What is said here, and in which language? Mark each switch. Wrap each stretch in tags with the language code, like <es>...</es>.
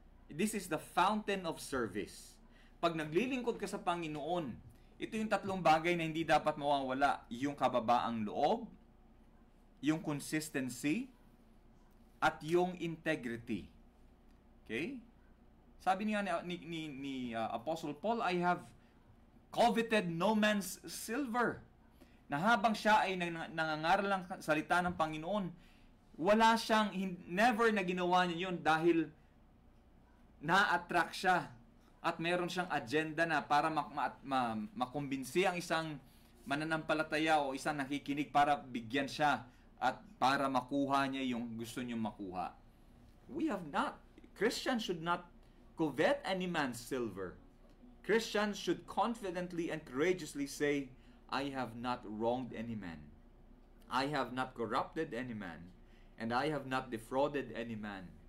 <en>This is the fountain of service.</en> <tl>Pag naglilingkod ka sa Panginoon, ito yung 3 bagay na hindi dapat mawawala. Yung kababaang loob, yung consistency, at yung integrity. Okay? Sabi niya ni</tl> <en>Apostle Paul, I have coveted no man's silver.</en> <tl>Na habang siya ay nangangaral ng salita ng Panginoon, wala siyang, never na ginawa niya yun dahil na-attract siya at meron siyang agenda na para makumbinsi ang isang mananampalataya o isang nakikinig para bigyan siya at para makuha niya yung gusto niyong makuha.</tl> <en>We have not. Christians should not covet any man's silver. Christians should confidently and courageously say, I have not wronged any man. I have not corrupted any man. And I have not defrauded any man.</en>